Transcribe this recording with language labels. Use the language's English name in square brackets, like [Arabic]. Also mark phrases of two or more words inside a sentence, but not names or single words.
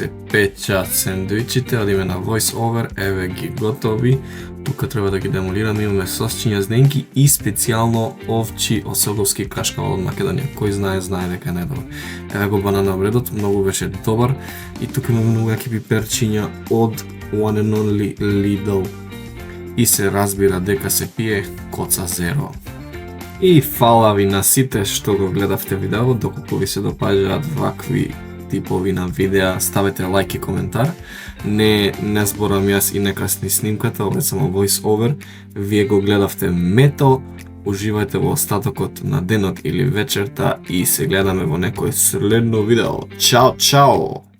[Macedonian] печат сендвичите, одиме на [English] voice over, [Macedonian] еве ги готови. Тука треба да ги демолираме, имаме сосчиња зненки и специјално овчи осоговски кашкавал од Македонија. Кој знае, знае дека е најдобар. Еве го банана бредот, многу беше добар. И тука имаме многу јаки пиперчиња од [English] One and Only [Macedonian] Lidl. И се разбира дека се пие коца зеро. И фала ви на сите што го гледавте видео, доколку ви се допаѓаат вакви типови на видеа, ставете лайк и коментар. Не зборам јас и нека снимката, ова е само [English] voice over. [Macedonian] Вие го гледавте мето, уживајте во остатокот на денот или вечерта и се гледаме во некој следно видео. Чао, чао!